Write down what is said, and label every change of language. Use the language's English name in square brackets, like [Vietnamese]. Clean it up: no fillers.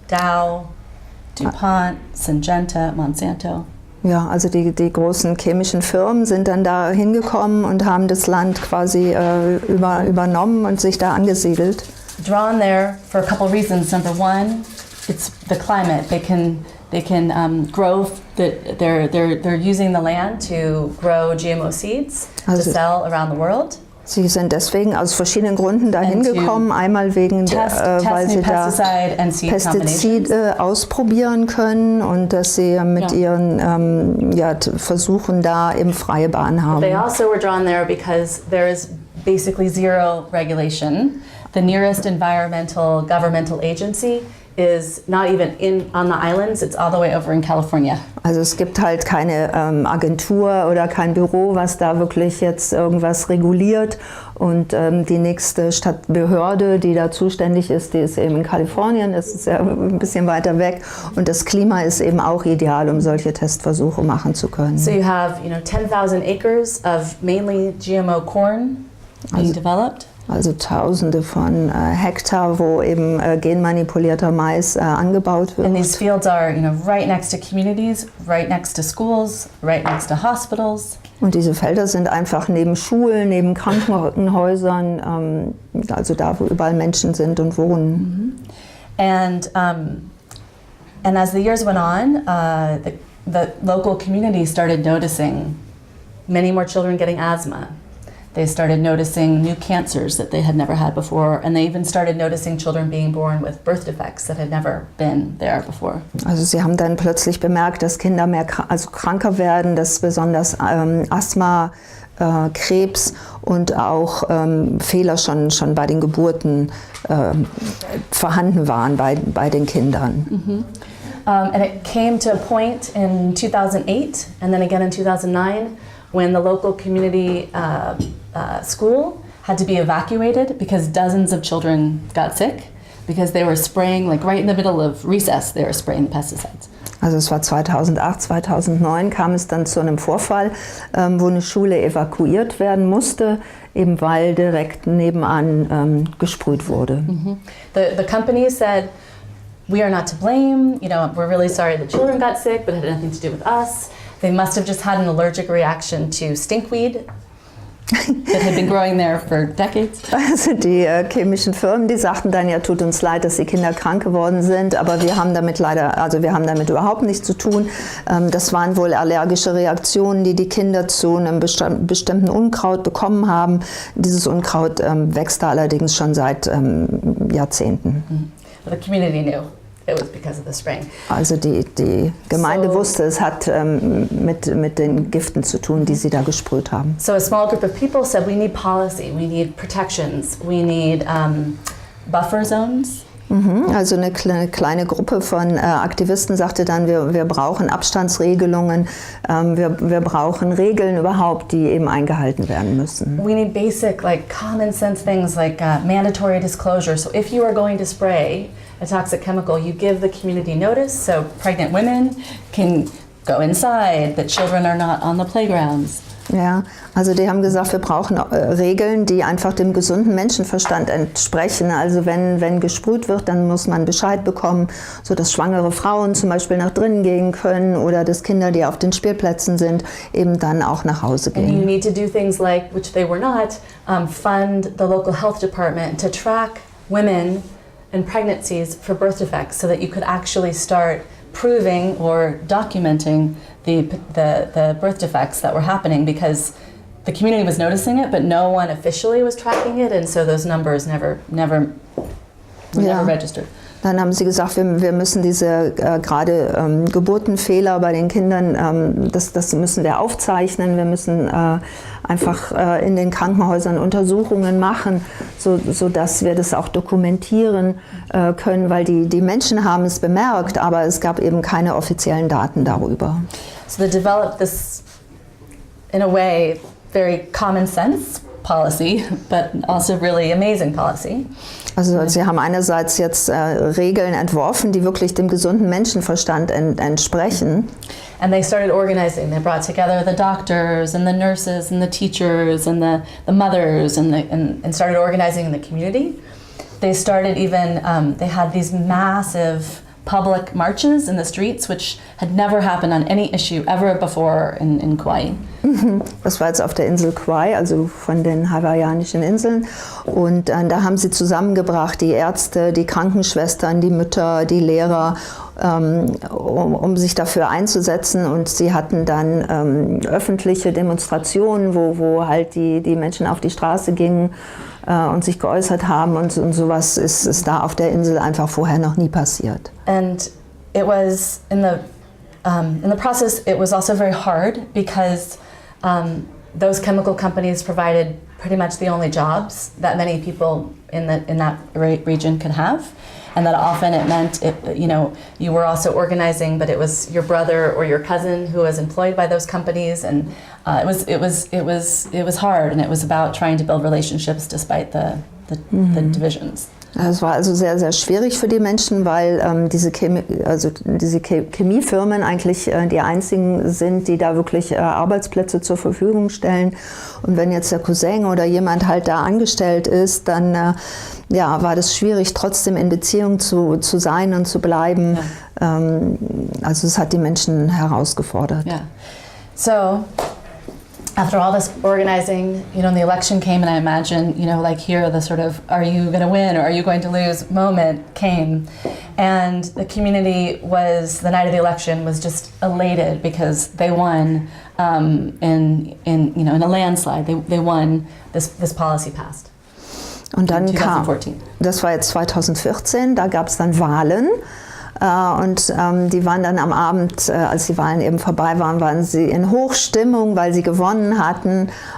[English] Dow, DuPont, Syngenta, Monsanto. [German] Ja, also die großen chemischen Firmen sind dann da hingekommen und haben das Land quasi übernommen und sich da angesiedelt. [English] Drawn there for a couple reasons. Number one, it's the climate. They can grow. They're using the land to grow GMO seeds to sell around the world. [German] Sie sind deswegen aus verschiedenen Gründen dahin gekommen. Einmal wegen, weil sie da Pestizide ausprobieren können und dass sie mit ihren Versuchen da eben freie Bahn haben. [English] They also were drawn there because there is basically zero regulation. The nearest environmental governmental agency is not even on the islands, it's all the way over in California. [German] Also es gibt halt keine Agentur oder kein Büro, was da wirklich jetzt irgendwas reguliert. Und die nächste Stadtbehörde, die da zuständig ist, die ist eben in Kalifornien, das ist ja ein bisschen weiter weg. Und das Klima ist eben auch ideal, um solche Testversuche machen zu können. [English] So you have 10,000 acres of mainly GMO corn being developed. [German] Also Tausende von Hektar, wo eben genmanipulierter Mais angebaut wird. [English] And these fields are, right next to communities, right next to schools, right next to hospitals. [German] Und diese Felder sind einfach neben Schulen, neben Krankenhäusern, also da, wo überall Menschen sind und wohnen. [English] And as the years went on, the local community started noticing many more children getting asthma. They started noticing new cancers that they had never had before, and they even started noticing children being born with birth defects that had never been there before. [German] Also sie haben dann plötzlich bemerkt, dass Kinder kranker werden, dass besonders Asthma, Krebs und auch Fehler schon bei den Geburten vorhanden waren bei den Kindern. [English] And it came to a point in 2008 and then again in 2009 when the local community school had to be evacuated because dozens of children got sick because they were spraying, like right in the middle of recess, they were spraying pesticides. [German] Also es war 2008, 2009 kam es dann zu einem Vorfall, wo eine Schule evakuiert werden musste, eben weil direkt nebenan gesprüht wurde. [English] The company said, we are not to blame, we're really sorry the children got sick, but it had nothing to do with us. They must have just had an allergic reaction to stinkweed that had been growing there for decades. [German] Also die chemischen Firmen, die sagten dann, ja, tut uns leid, dass die Kinder krank geworden sind, aber wir haben damit überhaupt nichts zu tun. Das waren wohl allergische Reaktionen, die die Kinder zu einem bestimmten Unkraut bekommen haben. Dieses Unkraut wächst da allerdings schon seit Jahrzehnten. [English] The community knew it was because of the spraying. [German] Also die Gemeinde wusste, es hat mit den Giften zu tun, die sie da gesprüht haben. [English] So a small group of people said, we need policy, we need protections, we need buffer zones. [German] Also eine kleine Gruppe von Aktivisten sagte dann, wir brauchen Abstandsregelungen, wir brauchen Regeln überhaupt, die eben eingehalten werden müssen. [English] We need basic, common sense things like mandatory disclosure. So if you are going to spray a toxic chemical, you give the community notice, so pregnant women can go inside, that children are not on the playgrounds. [German] Ja, also die haben gesagt, wir brauchen Regeln, die einfach dem gesunden Menschenverstand entsprechen. Also wenn gesprüht wird, dann muss man Bescheid bekommen, sodass schwangere Frauen zum Beispiel nach drinnen gehen können oder dass Kinder, die auf den Spielplätzen sind, eben dann auch nach Hause gehen. [English] And you need to do things like, which they were not, fund the local health department to track women and pregnancies for birth defects so that you could actually start proving or documenting the birth defects that were happening, because the community was noticing it, but no one officially was tracking it, and so those numbers never registered. [German] Dann haben sie gesagt, wir müssen diese gerade Geburtenfehler bei den Kindern, das müssen wir aufzeichnen. Wir müssen einfach in den Krankenhäusern Untersuchungen machen, sodass wir das auch dokumentieren können, weil die Menschen haben es bemerkt, aber es gab eben keine offiziellen Daten darüber. [English] So they developed this, in a way, very common sense policy, but also really amazing policy. [German] Also sie haben einerseits jetzt Regeln entworfen, die wirklich dem gesunden Menschenverstand entsprechen. [English] And they started organizing. They brought together the doctors and the nurses and the teachers and the mothers and started organizing in the community. They started even, they had these massive public marches in the streets, which had never happened on any issue ever before in Kauai. [German] Das war jetzt auf der Insel Kauai, also von den hawaiianischen Inseln. Und da haben sie zusammengebracht die Ärzte, die Krankenschwestern, die Mütter, die Lehrer, um sich dafür einzusetzen. Und sie hatten dann öffentliche Demonstrationen, wo halt die Menschen auf die Straße gingen und sich geäußert haben. Und sowas ist da auf der Insel einfach vorher noch nie passiert. [English] And it was in the process, it was also very hard because those chemical companies provided pretty much the only jobs that many people in that region could have, and that often it meant you were also organizing, but it was your brother or your cousin who was employed by those companies, and it was hard, and it was about trying to build relationships despite the divisions. [German] Es war also sehr, sehr schwierig für die Menschen, weil diese Chemiefirmen eigentlich die einzigen sind, die da wirklich Arbeitsplätze zur Verfügung stellen. Und wenn jetzt der Cousin oder jemand halt da angestellt ist, dann war das schwierig, trotzdem in Beziehung zu sein und zu bleiben. Ja. Also es hat die Menschen herausgefordert. [English] Yeah. So, after all this organizing, and the election came, and I imagine, like here, the sort of, are you going to win or are you going to lose moment came. And the community the night of the election was just elated because they won in a landslide. They won, this policy passed. [German] Und dann [English] 2014. [German] Das war jetzt 2014, da gab es dann Wahlen. Und die waren dann am Abend, als die Wahlen eben vorbei waren sie in Hochstimmung, weil sie gewonnen hatten.